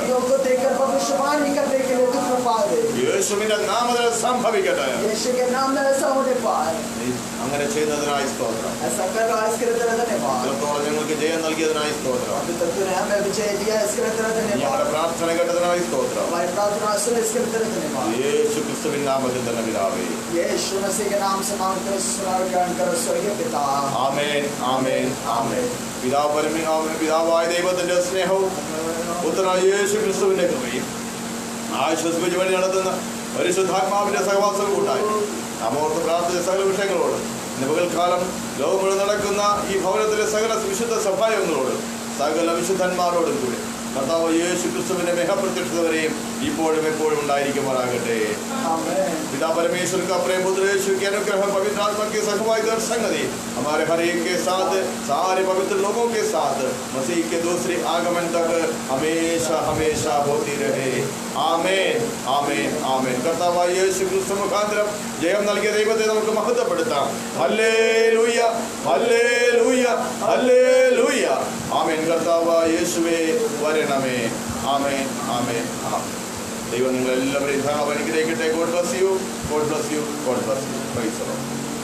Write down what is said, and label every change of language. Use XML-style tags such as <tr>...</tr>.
<hi>लोगों को देखकर भविष्यवाणी करने के लिए तू कृपा दे।</hi> <ml>യേശുവിന്റെ നാമത്തിൽ സംഭവിക്കട്ടെ.</ml> <hi>यीशु के नाम में ऐसा होने पाए,</hi> <ml>നീ അങ്ങനെ ചെയ്യുന്നതിനായി സ്തോത്രം.</ml> <hi>ऐसा कर रहा है, इसके लिए तेरा धन्यवाद।</hi> <ml>ഇത്രത്തോളം ഞങ്ങൾക്ക് ജയം നൽകിയതിനായി സ്തോത്രം.</ml> <hi>अभी तक तूने हमें विजय दिया, इसके लिए तेरा</hi> <ml>ഞങ്ങളുടെ</ml> <hi>धन्यवाद।</hi> <ml>പ്രാർത്ഥന കേട്ടതിനായി സ്തോത്രം.</ml> <hi>हमारी प्रार्थना सुन, इसके लिए तेरा धन्यवाद।</hi> <ml>യേശു ക്രിസ്തുവിൻ നാമത്തിൽ തന്നെ പിതാവേ.</ml> <hi>यीशु मसीह के नाम से मांगते हैं, सुना और ज्ञान करो स्वर्गीय पिता।</hi> <ml>ആമേൻ, ആമേൻ, ആമേൻ. പിതാവായ ദൈവത്തിന്റെ സ്നേഹവും പുത്രനായ യേശു ക്രിസ്തുവിന്റെ കൃപയും ആശ്വസിപ്പിച്ച് വഴി നടത്തുന്ന പരിശുദ്ധാത്മാവിന്റെ സഹവാസവും കൂട്ടായി നാമോർത്ത് പ്രാർത്ഥിച്ച സകല വിഷയങ്ങളോട് ഇന്ന് പകൽക്കാലം ലോകം മുഴുവൻ നടക്കുന്ന ഈ ഭവനത്തിലെ സകല വിശുദ്ധ സഭായങ്ങളോട് സകല വിശുദ്ധന്മാരോടും കൂടി കർത്താവ് യേശു ക്രിസ്തുവിന്റെ മെഹപ്രത്യക്ഷതവരെയും ഇപ്പോഴും എപ്പോഴും ഉണ്ടായിരിക്കുമാറാകട്ടെ.</ml> <hi>आमीन। पिता परमेश्वर का प्रेम, पुत्र यीशु की अनुग्रह, पवित्र आत्मा की सगवाई और संगति हमारे हर एक के साथ, सारे पवित्र लोगों के साथ मसीह के दूसरे आगमन तक हमेशा हमेशा होती रहे.</hi> <ml>ആമേൻ, ആമേൻ, ആമേൻ. കർത്താവായ യേശു ക്രിസ്തു മുഖാന്തരം ജയം നൽകിയ ദൈവത്തെ നമുക്ക് മഹത്വപ്പെടുത്താം. Hallelujah, hallelujah, hallelujah. ആമേൻ. കർത്താവായ യേശുവേ വരണമേ. ആമേൻ, ആമേൻ, ആമേൻ. ദൈവം നിങ്ങളെല്ലാവരെയും അനുഗ്രഹിക്കട്ടെ.</ml> <en>God bless you, God bless you, God bless you. Praise the Lord.</en>